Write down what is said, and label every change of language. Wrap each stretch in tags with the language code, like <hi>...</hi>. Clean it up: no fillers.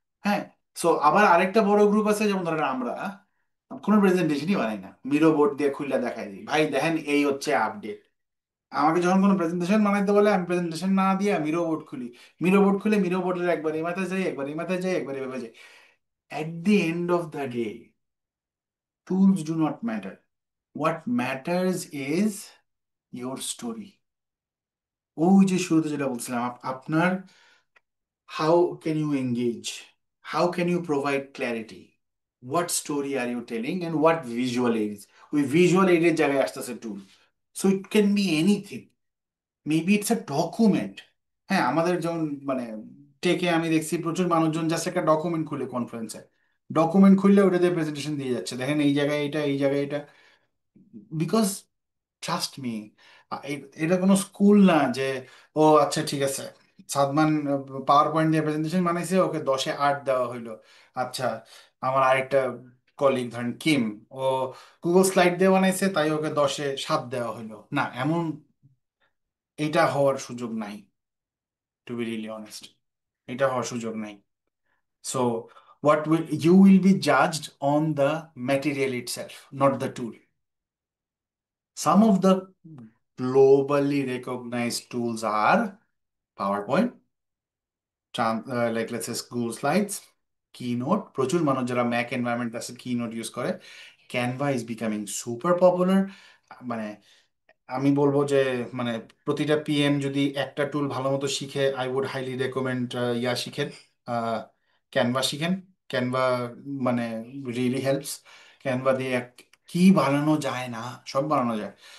<bn>হ্যাঁ, সো আবার আরেকটা বড় গ্রুপ আছে, যেমন ধরেন আমরা কোনো প্রেজেন্টেশনই বানাই না, মিরো বোর্ড দিয়ে খুলে দেখাই দিই, ভাই দেখেন এই হচ্ছে আপডেট। আমাকে যখন কোনো প্রেজেন্টেশন বানাইতে বলে আমি প্রেজেন্টেশন না দিয়ে মিরো বোর্ড খুলি, মিরো বোর্ড খুলে মিরো বোর্ডের একবার এই মাথায় যাই, একবার এই মাথায় যাই, একবার এভাবে যাই।</bn> <en>At the end of the day, tools do not matter. What matters is your story.</en> <bn>ওই যে শুরুতে যেটা বলছিলাম, আপনার</bn> <en>How can you engage, how can you provide clarity, what story are you telling and what visual aids.</en> <bn>ওই visual এইডের জায়গায় আসতেছে টুল।</bn> <en>So it can be anything, maybe it's a document.</en> <bn>হ্যাঁ, আমাদের যেমন মানে টেকে আমি দেখছি প্রচুর মানুষজন জাস্ট একটা ডকুমেন্ট খুলে কনফারেন্সে, ডকুমেন্ট খুললে ওটা দিয়ে প্রেজেন্টেশন দিয়ে যাচ্ছে, দেখেন এই জায়গায় এটা, এই জায়গায় এটা। বিকজ ট্রাস্ট মি, এটা কোনো স্কুল না যে ও আচ্ছা ঠিক আছে সাদমান পাওয়ার পয়েন্ট দিয়ে প্রেজেন্টেশন বানাইছে, ওকে 10-এ 8 দেওয়া হইলো। আচ্ছা, আমার আরেকটা কলিগ ধরেন কিম, ও গুগল স্লাইড দিয়ে বানাইছে তাই ওকে 10-এ 7 দেওয়া হইলো। না, এমন এটা হওয়ার সুযোগ নাই,</bn> <en>to be really honest,</en> <bn>এটা হওয়ার সুযোগ নাই।</bn> <en>So what will you will be judged on the material itself, not the tool. Some of the globally recognized tools are PowerPoint, like let's say Google Slides, Keynote,</en> <bn>প্রচুর মানুষ যারা Mac environment আছে Keynote use করে।</bn> <en>Canva is becoming super popular।</en> <bn>মানে আমি বলবো যে মানে প্রতিটা পিএম যদি একটা টুল ভালো মতো শিখে,</bn> <en>I would highly recommend yeah</en> <bn>শিখেন, ক্যানভা শিখেন। ক্যানভা মানে রিয়েলি হেল্পস। ক্যানভা দিয়ে কি বানানো যায় না, সব বানানো যায়।</bn>